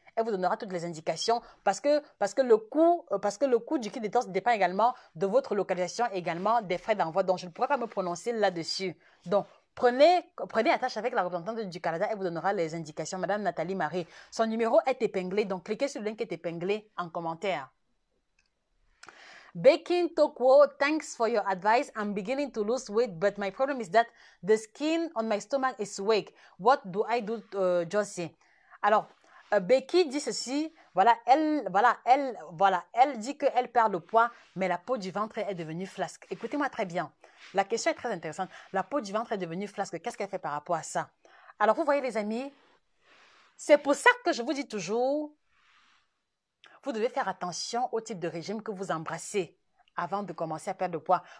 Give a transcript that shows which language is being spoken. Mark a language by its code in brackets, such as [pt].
[fr] Elle vous donnera toutes les indications parce que le coût du kit détox dépend également de votre localisation, également des frais d'envoi. Donc, je ne pourrais pas me prononcer là-dessus. Donc, prenez attache avec la représentante du Canada. Elle vous donnera les indications. Madame Nathalie Marie. Son numéro est épinglé. Donc, cliquez sur le lien qui est épinglé en commentaire. [en] Baking Tokwo, thanks for your advice. I'm beginning to lose weight, but my problem is that the skin on my stomach is weak. What do I do, Josie? [fr] Alors, Becky dit ceci. Voilà, elle dit qu'elle perd le poids, mais la peau du ventre est devenue flasque. Écoutez-moi très bien. La question est très intéressante. La peau du ventre est devenue flasque. Qu'est-ce qu'elle fait par rapport à ça? Alors, vous voyez, les amis, c'est pour ça que je vous dis toujours, vous devez faire attention au type de régime que vous embrassez avant de commencer à perdre de poids.